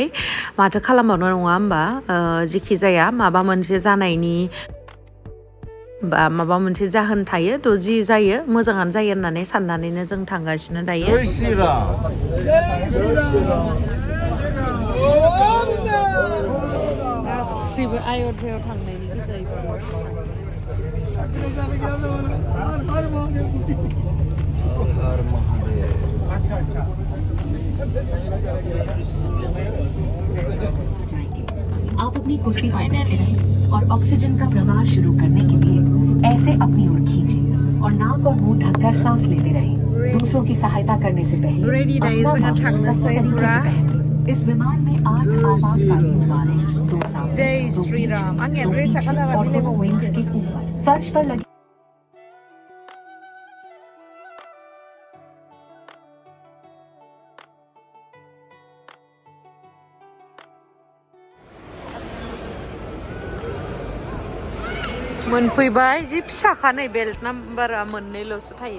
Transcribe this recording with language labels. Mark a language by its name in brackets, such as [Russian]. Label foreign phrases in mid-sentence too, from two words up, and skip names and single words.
[Bodo] माथो खालामबावनो नङा होमबा? जिखि जाया माबा मोनसे जानायनि बा माबा मोनसे जाहोन थायो थ' जि जायो मोजाङानो जायो होननानै साननानैनो जों थांगासिनो दायो. गासिबो आयध्यायाव थांनायनि गोजायैबो [Hindi] आप अपनी कुर्सी पर बैठे रहें और ऑक्सीजन का प्रवाह शुरू करने के लिए ऐसे अपनी ओर खींचें और नाक और मुंह ढककर सांस लेते रहें. दूसरों की सहायता करने से पहले अपना मास्क सही तरीके से पहनें. इस विमान में 8 आपातकालीन द्वार हैं. 2 सामने, जय 2 श्री पीछे, राम. 2 पीछे और 2 विंग्स के ऊपर फर्श पर लगे. [Bodo] मोनफैबाय जि फिसाखा नै बेल्ट नाम्बारा मोननैल'सो थायो.